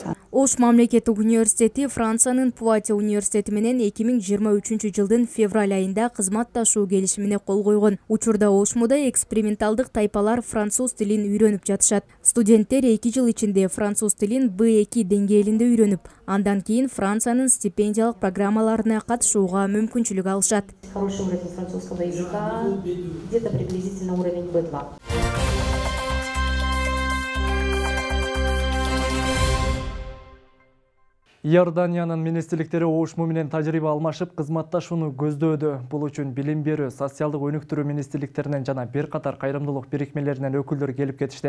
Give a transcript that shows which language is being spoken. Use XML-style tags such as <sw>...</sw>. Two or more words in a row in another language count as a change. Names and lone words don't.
<ky>Ош мамлекеттик университети Франциянын Пуатье университети менен 2023 жылдын февраль айында кызматташуу келишимине кол койгон. Учурда Ошмуда эксперименталдык тайпалар француз тилин үйрөнүп жатышат. Студенттер 2 жыл ичинде француз тилин B2 деңгээлинде үйрөнүп, андан кийин Франциянын стипендиялык программаларына катышууга мүмкүнчүлүк алышат.</ky> <ru>Хороший уровень французского языка, где-то приблизительно уровень B2.</ru> <ky>Иорданиянын министрликтери Ошму менен тажрыйба алмашып, кызматташууну көздөөдө. Бул үчүн билим берүү, социалдык өнүктүрүү министрликтеринен жана бир катар кайрымдуулук бирикмелеринен өкүлдөр келип кетишти.</ky>